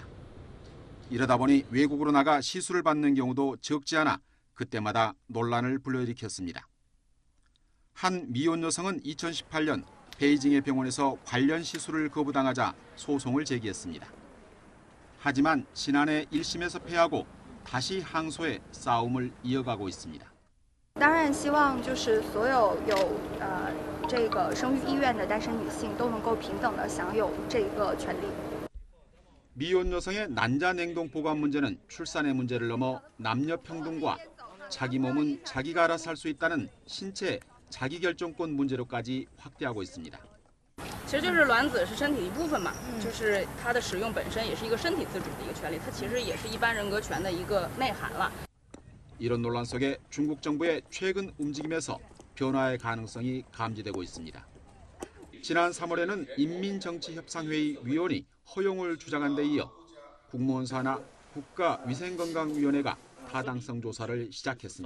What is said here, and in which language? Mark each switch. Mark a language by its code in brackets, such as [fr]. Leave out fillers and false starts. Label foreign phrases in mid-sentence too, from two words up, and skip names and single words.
[ko] 이러다 보니 외국으로 나가 시술을 받는 경우도 적지 않아 그때마다 논란을 불러일으켰습니다. 한 미혼 여성은 2018년 베이징의 병원에서 관련 시술을 거부당하자 소송을 제기했습니다. 하지만 지난해 1심에서 패하고 다시 항소해 싸움을 이어가고 있습니다. [zh] 当然希望就是所有有这个生育意愿的单身女性都能够平等地享有这个权利。 [ko] 미혼 여성의 난자 냉동 보관 문제는 출산의 문제를 넘어 남녀 평등과 자기 몸은 자기가 알아서 할 수 있다는 신체 자기결정권 문제로까지 확대하고 있습니다. [zh] 其实就是卵子是身体一部分嘛，就是它的使用本身也是一个身体自主的一个权利，它其实也是一般人格权的一个内涵了。 [ko] 이런 논란 속에 중국 정부의 최근 움직임에서 변화의 가능성이 감지되고 있습니다. 지난 3월에는 인민정치협상회의 위원이 허용을 주장한 데 이어 국무원 산하 국가위생건강위원회가 타당성 조사를 시작했습니다.